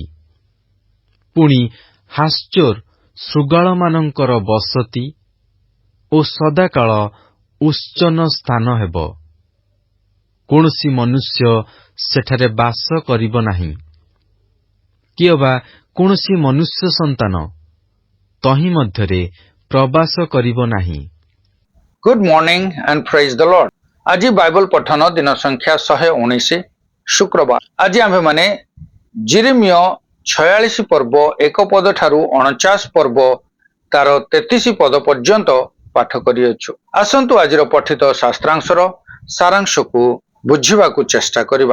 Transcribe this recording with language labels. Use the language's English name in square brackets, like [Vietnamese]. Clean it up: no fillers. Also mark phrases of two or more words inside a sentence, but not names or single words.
[Odia] ପୁଣି ହାସୋର ଶୃଗାଳମାନଙ୍କର ବସତି ଓ ସଦାକାଳ ଉତ୍ସନ୍ନ ସ୍ଥାନ ହେବ। କୌଣସି ମନୁଷ୍ୟ ସେଠାରେ ବାସ କରିବ ନାହିଁ, କିଅବା କୌଣସି ମନୁଷ୍ୟ ସନ୍ତାନ ତହିଁ ମଧ୍ୟରେ ପ୍ରବାସ କରିବ ନାହିଁ। [English] Good morning and praise the Lord. [Odia] ଆଜି ବାଇବଲ ପଠନ ଦିନ ସଂଖ୍ୟା 119 ଶୁକ୍ରବାର। ଆଜି ଆମ୍ଭେମାନେ ଯିରେମିୟ 46 ପର୍ବ 1 ପଦ ଠାରୁ 49 ପର୍ବ ତାର 33 ପଦ ପର୍ଯ୍ୟନ୍ତ ପାଠ କରିଅଛୁ। ଆସନ୍ତୁ ଆଜିର ପଠିତ ଶାସ୍ତ୍ରାଂଶର ସାରାଂଶକୁ ବୁଝିବାକୁ ଚେଷ୍ଟା କରିବା।